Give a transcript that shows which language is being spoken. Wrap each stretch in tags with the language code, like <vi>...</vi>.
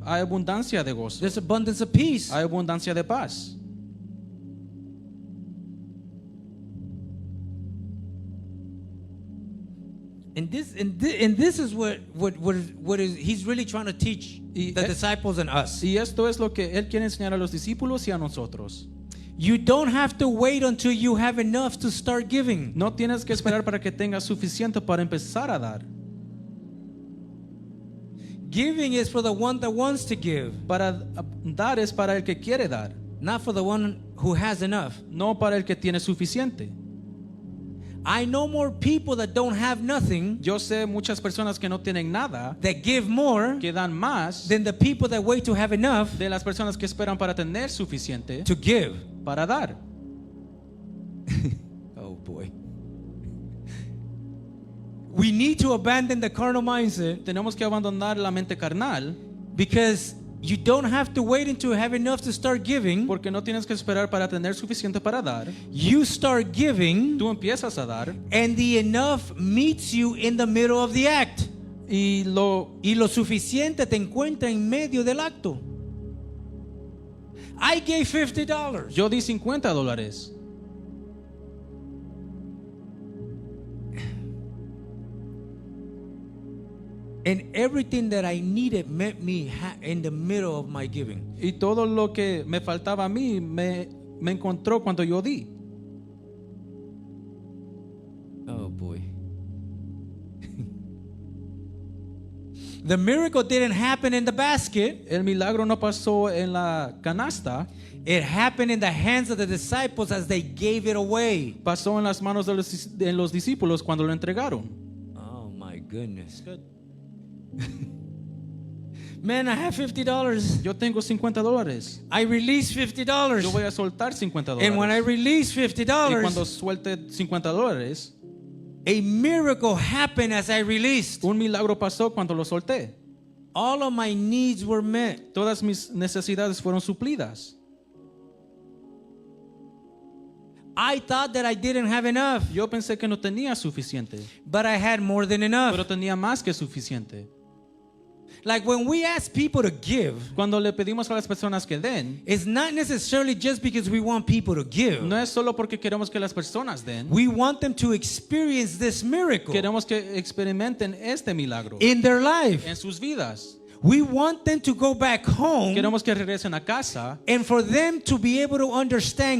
<es>Hay abundancia de gozo.</es> <en>There's abundance of peace.</en> <es>Hay abundancia de paz.</es> <en>And this is what is he's really trying to teach</en> <es>Y</es> <en>the disciples and us.</en> <es>Y esto es lo que él quiere enseñar a los discípulos y a nosotros.</es> <en>You don't have to wait until you have enough to start giving.</en> <es>No tienes que esperar para que tengas suficiente para empezar a dar.</es> <en>Giving is for the one that wants to give,</en> <es>Para dar es para el que quiere dar,</es> <en>not for the one who has enough.</en> <es>no para el que tiene suficiente.</es> <en>I know more people that don't have nothing</en> <es>Yo sé muchas personas que no tienen nada,</es> <en>that give more</en> <es>que dan más</es> <en>than the people that wait to have enough</en> <es>de las personas que esperan para tener suficiente</es> <en>to give.</en> <es>para dar.</es> <en>Oh boy. We need to abandon the carnal mindset</en> <es>Tenemos que abandonar la mente carnal</es> <en>because you don't have to wait until you have enough to start giving.</en> <es>porque no tienes que esperar para tener suficiente para dar.</es> <en>You start giving</en> <es>Tú empiezas a dar</es> <en>and the enough meets you in the middle of the act.</en> <es>y lo Y lo suficiente te encuentra en medio del acto.</es> <en>I gave $50.</en> <es>yo di $50.</es> <en>And everything that I needed met me in the middle of my giving.</en> <es>Y todo lo que me faltaba a mí me encontró cuando yo di.</es> <en>Oh boy. The miracle didn't happen in the basket.</en> <es>El milagro no pasó en la canasta,</es> <en>It happened in the hands of the disciples as they gave it away.</en> <es>pasó en las manos de los discípulos cuando lo entregaron.</es> <en>Oh my goodness. Man, I have $50.</en> <es>Yo tengo $50.</es> <en>I released $50.</en> <es>Yo voy a soltar $50.</es> <en>And when I released</en> <es>Y cuando</es> <en>$50,</en> <es>suelte $50,</es> <en>a miracle happened as I released.</en> <es>un milagro pasó cuando lo solté.</es> <en>All of my needs were met.</en> <es>Todas mis necesidades fueron suplidas.</es> <en>I thought that I didn't have enough,</en> <es>Yo pensé que no tenía suficiente,</es> <en>but I had more than enough.</en> <es>pero tenía más que suficiente.</es> <en>Like when we ask people to give,</en> <es>Cuando le pedimos a las personas que den,</es> <en>it's not necessarily just because we want people to give.</en> <es>no es solo porque queremos que las personas den,</es> <en>We want them to experience this miracle</en> <es>queremos que experimenten este milagro</es> <en>in their life.</en> <es>en sus vidas.</es> <en>We want them to go back home</en> <es>Queremos que regresen a casa</es> <en>and for them to be able to understand</en>